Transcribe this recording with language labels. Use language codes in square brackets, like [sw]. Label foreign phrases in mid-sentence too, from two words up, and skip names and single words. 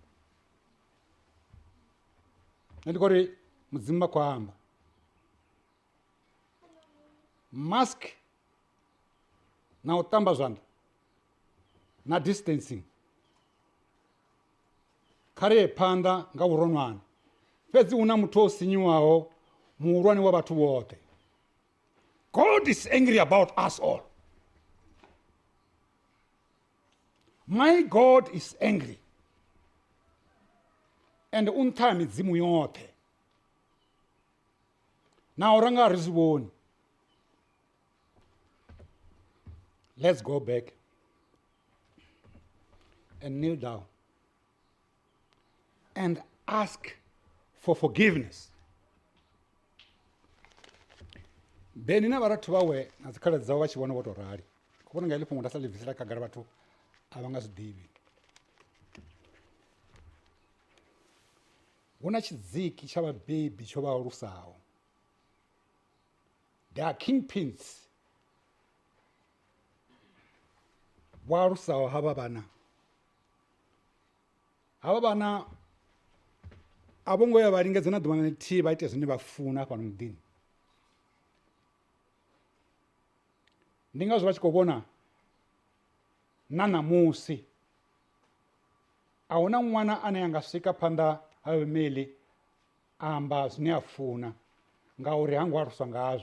[ve] ndi khou ri mudzimu khou amba mask na u ṱamba zwanḓa na distancing kha ri ye phanḓa nga vhuronwane fhedzi hu na muthu o sinyiwaho muhulwane wa vhathu vhoṱhe [en] God is angry about us all. My God is angry and [ve] u nṱha ha midzimu yoṱhe na uri nga ri zwi vhoni. [en] Let's go back and kneel down and ask for forgiveness. [ve] Beni na vharathu vhawe na dzikhaladzi dzawe vha tshi vhona vho tou rali khou vhona nga heḽi fhungo nda sa ḽi bvisela khagala vhathu a vha nga zwi ḓivhi. Hu na tshidziki tsha vhabebi tsho vha alusaho. [en] There are kingpins [ve] vho alusaho havha vhana. Havha vhana a vho ngo ya vha lingedza na ḓuvha na ḽithihi vha ite zwine vha funa fhano muḓini. Ndi ngazwo vha tshi khou vhona na ṋamusi a hu na ṅwana ane a nga swika phanḓa ha vhemeli a amba zwine a funa ngauri ha ngo aluswa ngazwo.